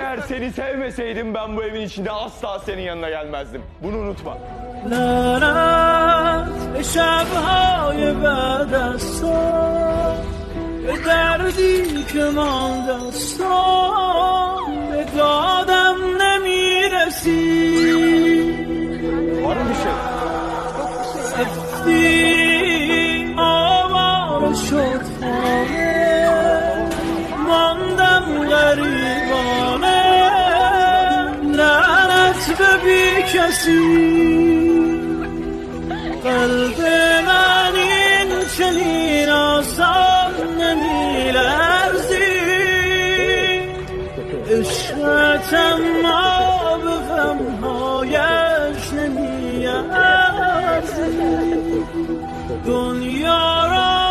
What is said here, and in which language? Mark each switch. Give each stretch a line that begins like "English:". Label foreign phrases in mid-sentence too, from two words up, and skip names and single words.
Turkish: seni sevmeseydim ben bu evin içinde asla senin yanına gelmezdim. Bunu unutma.
Persian: لعنت شب‌های بعد از تو به دردی که مانده از تو به دادم نمیرسی
Turkish: Var mı bir şey?
Persian: سفتی آوار شد خانه ماندم غریبانه لعنت به بی کسی قلب من این چنین آسان نمی لرزی عشقت اما به غمهایش نمی ارزی دنیا را